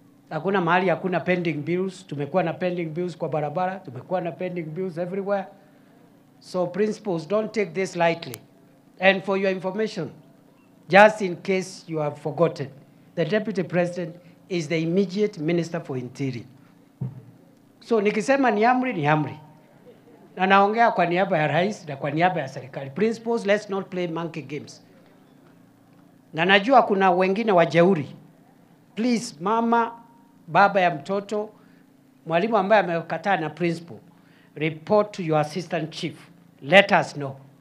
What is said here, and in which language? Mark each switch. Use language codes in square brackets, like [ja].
[sw] Hakuna mahali hakuna pending bills. Tumekuwa na pending bills kwa barabara, tumekuwa na pending bills everywhere. [en] So principals, don't take this lightly. And for your information, just in case you have forgotten, the Deputy President is the immediate Minister for Interior. [sw] So nikisema ni amri, ni amri. Na naongea kwa niaba ya rais na kwa niaba ya serikali. [en] Principals, let's not play monkey games. [sw] Na najua kuna wengine wajeuri. [en] Please, [sw] mama, baba ya mtoto, mwalimu ambaye amekataa na principal, [en] report to your assistant chief. Let us know.